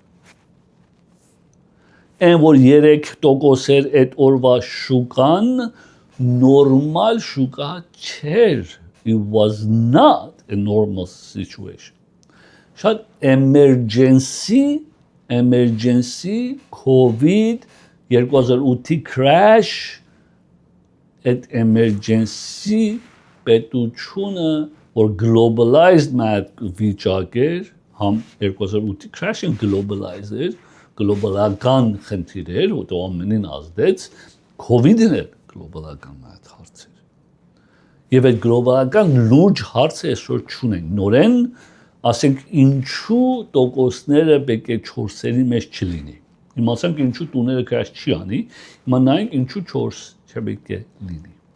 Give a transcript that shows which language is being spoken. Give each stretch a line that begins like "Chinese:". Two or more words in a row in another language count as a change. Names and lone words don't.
Armenian: Այն որ 3% էր այդ օրվա շուկան նորմալ շուկա չէր,
English: it was not a normal situation։ Շատ emergency,
Armenian: COVID, 2008-ի crash, այդ emergency պետությունը, որ globalized վիճակ էր, համ 2008-ի crash-ին globalized էր, գլոբալական խնդիր էր, որտեղ ամենին ազդեց, COVID-ն էր գլոբալական այդ հարցեր։ Եվ այդ գլոբալական լուրջ հարցը այսօր չունենք։ Նորեն, ասենք ինչու տոկոսները պետք է 4-երի մեջ չլինի։ Հիմա ասենք ինչու տուները crash չի անի, հիմա նայենք ինչու 4 չպետք է լինի։